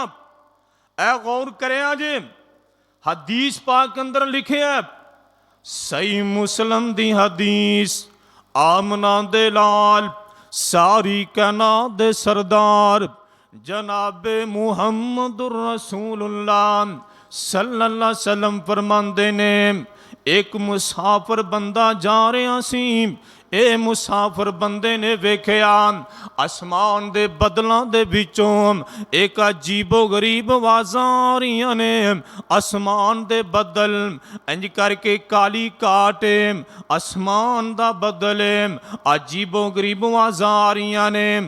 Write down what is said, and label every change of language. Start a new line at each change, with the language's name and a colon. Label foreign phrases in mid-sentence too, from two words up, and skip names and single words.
Punjabi: ਇਹ ਗੌਰ ਕਰਿਆ ਜੇ, ਹਦੀਸ ਪਾਕ ਅੰਦਰ ਲਿਖਿਆ, ਸਹੀ ਮੁਸਲਮ ਦੀ ਹਦੀਸ, ਆਮਨਾ ਦੇ ਲਾਲ, ਸਾਰੀ ਕਾਇਨਾਤ ਦੇ ਸਰਦਾਰ ਜਨਾਬੇ ਮੁਹੰਮਦੁਰ ਰਸੂਲੁल्लाह
Arabic: صلى الله عليه وسلم
Punjabi: ਫ਼ਰਮਾਉਂਦੇ ਨੇ, ਇੱਕ ਮੁਸਾਫ਼ਿਰ ਬੰਦਾ ਜਾ ਰਿਹਾ ਸੀ, ਇਹ ਮੁਸਾਫਰ ਬੰਦੇ ਨੇ ਵੇਖਿਆ ਅਸਮਾਨ ਦੇ ਬਦਲਾਂ ਦੇ ਵਿੱਚੋਂ ਇੱਕ ਅਜੀਬੋ ਗਰੀਬ ਆਵਾਜ਼ਾਂ ਆ ਰਹੀਆਂ ਨੇ। ਅਸਮਾਨ ਦੇ ਬੱਦਲ ਇੰਜ ਕਰਕੇ ਕਾਲੀ ਕਾਟ, ਅਸਮਾਨ ਦਾ ਬੱਦਲ, ਅਜੀਬੋ ਗਰੀਬ ਆਵਾਜ਼ਾਂ ਆ ਰਹੀਆਂ ਨੇ।